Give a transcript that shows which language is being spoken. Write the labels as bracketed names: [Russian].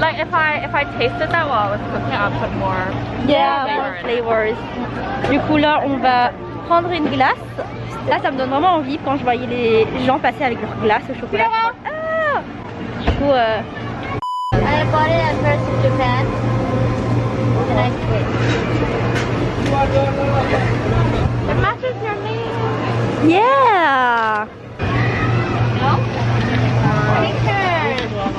[English] Like if I tasted that while I was cooking, I'd put more. Yeah, more flavors. [French] Du coup là, on va prendre une glace. Là, ça me donne vraiment envie quand je voyais les gens passer avec leur glace au chocolat. Ah! Du coup, [English] I bought it at first in Japan. And I switched. It matches your name. yeah. No? Pictures.